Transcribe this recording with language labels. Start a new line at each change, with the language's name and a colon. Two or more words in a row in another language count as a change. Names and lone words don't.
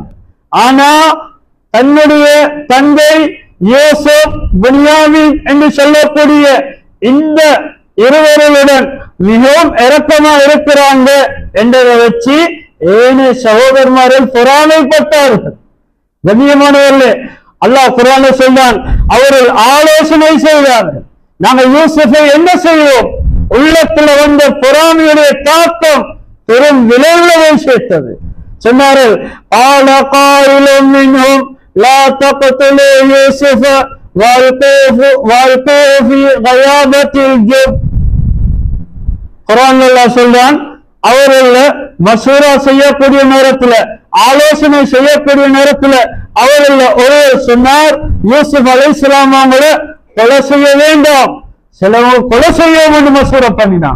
Tamil: ஆனா தன்னுடைய தந்தை யூசுப், பின்யாமீன் என்று சொல்லக்கூடிய இந்த இருவர்களுடன் மிகவும் இரக்கமா இருக்கிறாங்க என்றதை வச்சு ஏனைய சகோதரமார்கள் பொறாமைப்பட்டார்கள். கண்ணியமானவர்களே, அல்லாஹ் குர்ஆன்ல சொல்றான், அவர்கள் ஆலோசனை செய்தார்கள், நாங்கள் யூசுஃபை என்ன செய்வோம்? உள்ளத்துல வந்த பொறாமையுடைய தாக்கம் பெரும் விளைவுகளை சேர்த்தது. சொன்னார்கள்,
Arabic: قال قائل منهم لا تقتلوا يوسف والقوه في غيابة الجب.
Tamil: குர்ஆன் அல்லாஹ் சொல்றான், அவர்கள் மசூரா செய்யக்கூடிய நேரத்துல, ஆலோசனை செய்யக்கூடிய நேரத்துல அவர்கள் ஒருவர் சொன்னார், யூசுப் அலைஹிஸ்ஸலாம் அவங்களை கொலை செய்ய வேண்டாம், சிலவங்க கொலை செய்ய வேண்டும் மசூரா பண்ணினாங்க.